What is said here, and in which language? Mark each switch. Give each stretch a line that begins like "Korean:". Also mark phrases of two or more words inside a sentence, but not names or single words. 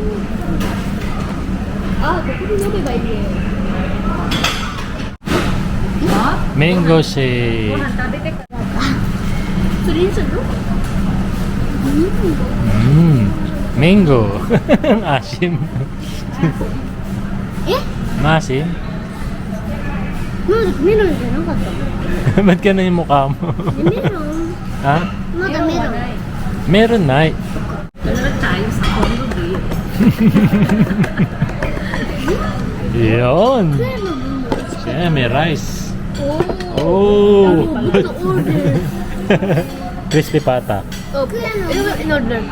English: Mango shake. Mango.
Filipino: Asim. Maasim?
Japanese: Meron じゃなかった
Filipino: Ba't ka na yung mukha mo?
Japanese: メロン
Filipino: Ha?
Japanese: まだメロン
Filipino: Meron na. Meron tayo sa Kondo Grill. Yun. Siya, may rice. Oh! Crispy pata. in-order ko